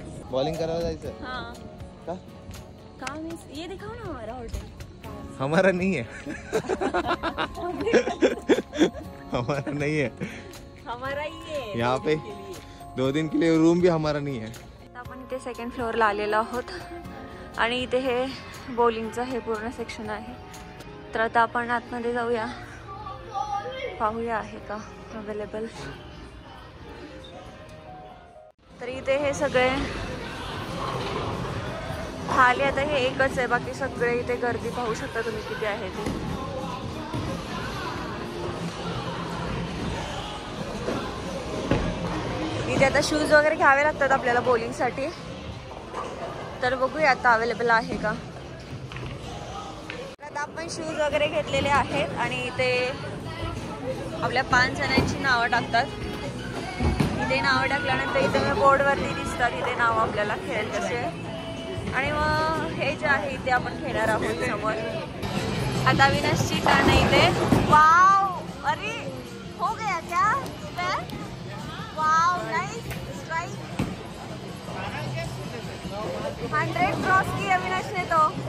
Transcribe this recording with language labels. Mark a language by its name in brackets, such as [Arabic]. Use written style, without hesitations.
[Marathi] Bowling करायला जायचं? हाँ का? [Hindi] काम ये दिखाओ ना हमारा होटल। हमारा नहीं है। हमारा नहीं है, [Marathi] हमारा ही आहे [Hindi] यहाँ पे 2 दिन के लिए रूम भी हमारा नहीं है। [Marathi] आपण इथे सेकंड फ्लोअरला आलेलो आहोत आणि इथे हे बॉलिंगचं हे पूर्ण सेक्शन आहे। तर आता आपण आतमध्ये जाऊया, पाहूया आहे का अवेलेबल। तर इथे हे सगळे खाली आता हे एकच आहे, बाकी सगळे इथे गर्दी पाहू शकता तुम्ही किती आहे ती। इथे आता शूज वगैरे घ्यावे लागतात आपल्याला बॉलिंगसाठी, तर बघूया आता अवेलेबल आहे का। आता आपण शूज वगैरे घेतलेले आहेत आणि इथे आपल्या 5 जणांची नावं टाकतात। इथे नावं टाकल्यानंतर इथे बोर्डवरती दिसतात इथे नाव आपल्याला खेळेल तसे, आणि मग हे जे आहे इथे आपण खेळणार आहोत समोर। आता विनाशची टर्न आहे इथे। [Hindi] वाव, अरे हो गया क्या? वाव नाइस स्ट्राइक, 100 क्रॉस की अविनाश ने तो।